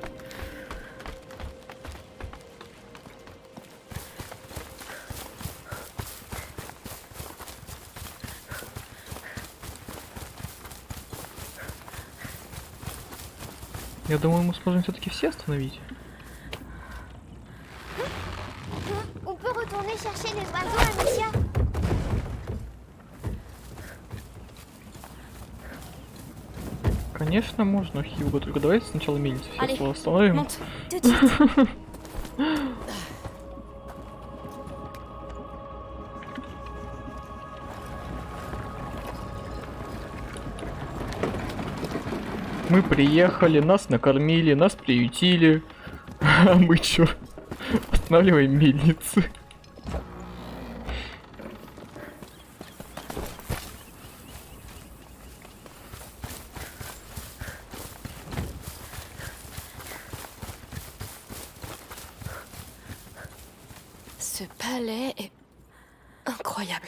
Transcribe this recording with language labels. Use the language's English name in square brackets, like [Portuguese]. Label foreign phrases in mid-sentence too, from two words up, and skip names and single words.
[Russian] Я думаю, мы сможем все-таки все остановить. [French] On peut retourner chercher les oiseaux, Amicia. [Russian] Конечно, можно, Хьюго, только давайте сначала мельницу [French] Allez, [Russian] все остановим. [French] monte, tout de suite. [Russian] Мы приехали, нас накормили, нас приютили. А мы чё? Останавливаем мельницы. [French] Ce palais est incroyable.